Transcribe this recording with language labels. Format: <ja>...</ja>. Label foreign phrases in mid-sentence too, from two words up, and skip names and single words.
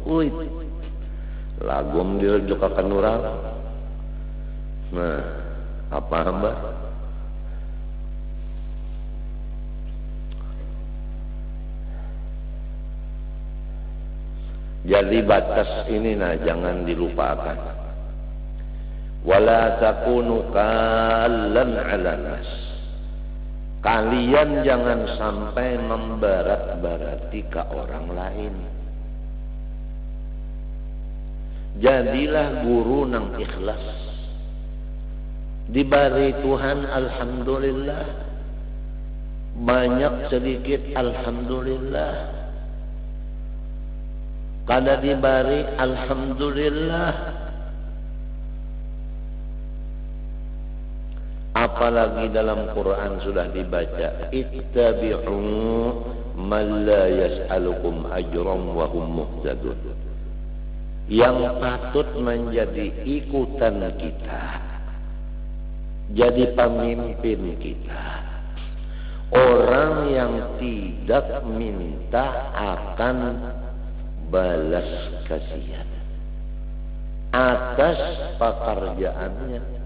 <bjn>Lagum dirujukakan orang. Nah apa Mbah? Jadi batas ini nah jangan dilupakan.</bjn> <ar>ولا تكونوا كلا على الناس.</ar> <bjn>Kalian jangan sampai membarat-barati ke orang lain. Jadilah guru nang ikhlas. Diberi Tuhan alhamdulillah. Banyak sedikit alhamdulillah. Kada diberi alhamdulillah. Apalagi dalam Quran sudah dibaca,</bjn> <ar>اتبعوا من لا يسألكم أجرا وهم مهتدون.</ar> <id>Yang patut menjadi ikutan kita, jadi pemimpin kita, orang yang tidak minta akan balas kasihan atas pekerjaannya.</id>